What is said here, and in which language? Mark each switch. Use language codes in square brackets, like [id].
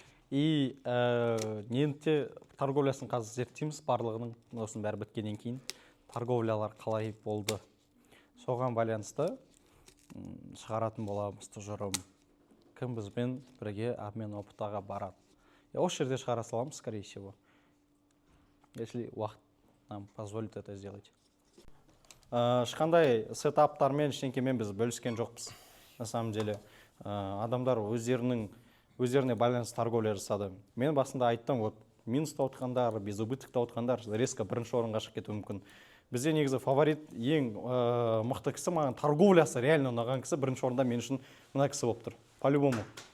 [kk] И ненте торговлясын қазір зерттейміз, барлығының осының бәрі біткеннен кейін торговлялар қалай болды. Соған байланысты шығаратын боламыз тұжырым. Кім бізбен бірге обмен опытаға барады. Осы жерде шығара саламыз, [ru] скорее всего. Если [kk] уақыт [ru] нам позволит это сделать. [kk] Ешқандай сетаптармен, ештеңкемен біз бөліскен жоқпыз. [ru] На самом деле, [kk] адамдар өздеріне байланысты торговля жасады. Мен басында айттым, вот минуста отқандар, без убытокта отқандар резко бірінші орынға шығып кетуі мүмкін. Бізде негізі фаворит ең мықты кісі, маған торговлясы реально ұнаған кісі бірінші орында мен үшін мына кісі болып тұр. [ru] По-любому.